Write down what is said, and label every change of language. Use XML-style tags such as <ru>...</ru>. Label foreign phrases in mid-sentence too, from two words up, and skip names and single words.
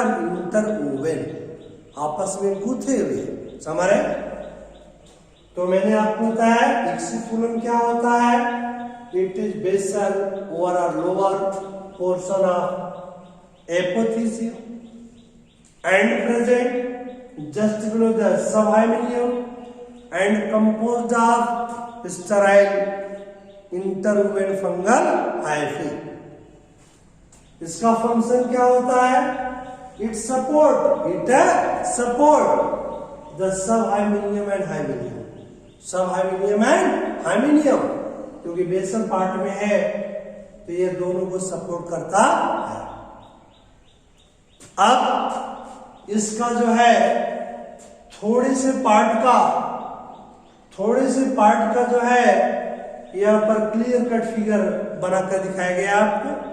<hi>इंटरवोवन, आपस में गुथे हुए। समझ रहे? तो मैंने आपको बताया एक्सीपुलम क्या होता है?</hi> <en>it is basal over or lower portion of apothecium and present just below the subhymenum and composed of sterile interwoven fungal hyphae.</en> <hi>इसका फंक्शन क्या होता है?</hi> <en>It support the subhymenum and hymenum. Subhymenum and hymenum,</en> <hi>क्योंकि बेसल पार्ट में है तो ये दोनों को सपोर्ट करता है। अब इसका जो है थोड़े से पार्ट का जो है यहां पर</hi> <en>clear cut figure</en> <hi>बनाकर दिखाया गया आपको।</hi>